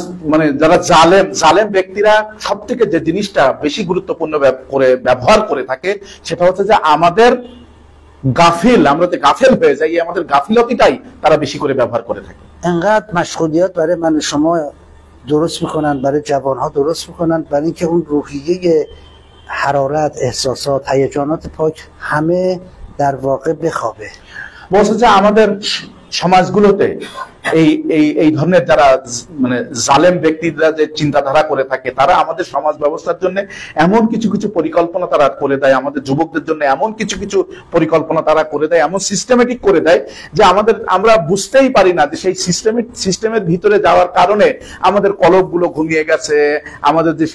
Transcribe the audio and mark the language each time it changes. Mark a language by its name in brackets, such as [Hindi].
[Bangla] মানে যারা জালেম ব্যক্তিরা সব থেকে যে জিনিসটা বেশি গুরুত্বপূর্ণ করে ব্যবহার করে থাকে সেটা হচ্ছে যে আমাদের গাফিল আমরা যে গাফিল হয়ে যাই আমাদের গাফিলতিটাই তারা বেশি করে ব্যবহার করে থাকে [Persian] انقدر مشغولیت برای من و شما درست میکنن برای جوانها درست میکنن برای اینکه اون روحیه حرارت احساسات هیجانات پاک همه در واقع بخوابه [Bangla] বলছে যে আমাদের সমাজগুলোতে এই ধরনের যারা মানে জালেম ব্যক্তিরা যে চিন্তাধারা করে থাকে তারা আমাদের সমাজ ব্যবস্থার জন্য এমন কিছু কিছু পরিকল্পনা তারা করে দেয় আমাদের যুবকদের জন্য এমন কিছু কিছু পরিকল্পনা তারা করে দেয় এমন সিস্টেমেটিক করে দেয় যে আমরা বুঝতেই পারি না যে সেই সিস্টেমের ভিতরে যাওয়ার কারণে আমাদের কলবগুলো ঘুমিয়ে গেছে আমাদের